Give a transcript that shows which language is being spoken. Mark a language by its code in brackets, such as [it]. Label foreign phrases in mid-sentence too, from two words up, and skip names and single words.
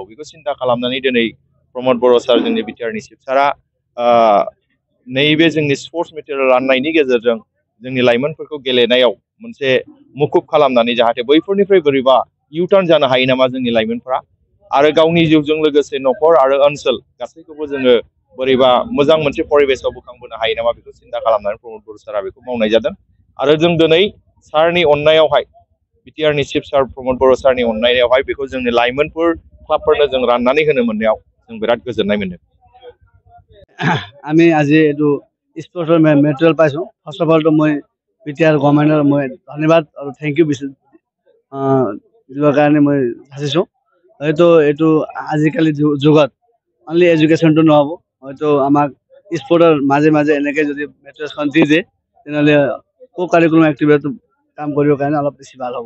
[brx] बेखौ सिन्था खालामनानै दिनै प्रमद बर' सार जोंनि बिटिआरनि चिफ सारा नैबे जोंनि [en] sports material [brx] राननायनि गेजेरजों जोंनि लाइमोनफोरखौ गेलेनायाव मोनसे मुखुब खालामनानै जाहाथे बैफोरनिफ्राय बोरैबा इउटार्न जानो हायो नामा जोंनि लाइमोनफ्रा आरो गावनि जिउजों लोगोसे न'खर आरो ओनसोल गासैखौबो जोङो बोरैबा मोजां मोनसे परिबेसाव बोखांबोनो हायो नामा बेखौ सिन्था खालामनानै प्रमद बर' सारा बेखौ मावनाय जादों। आरो जों दिनै सारनि अननायावहाय बिटिआरनि चिफ सार प्रमद बर' सारनि अननायावहाय बेखौ जोंनि लाइमोनफोर क्लाबफोरनो जों राननानै होनो मोननायाव जों बिराद गोजोननाय मोनदों। [as] আমি আজি এইটো [en] sports material [as] পাইছোঁ। [en] first of all [as] মই বিটিআৰ গভৰ্ণমেণ্টৰ মই ধন্যবাদ আৰু [en] thank you [as] দিবৰ কাৰণে মই সাজিছোঁ। এইটো আজিকালি যুগত [en] only education [as] নহ'ব, হয়তো আমাক স্পৰ্টৰ মাজে মাজে এনেকৈ যদি মেটেৰিয়েলছখন দি দিয়ে তেনেহ'লে [en] curriculum activity [as] কাম কৰিবৰ কাৰণে অলপ বেছি ভাল হ'ব।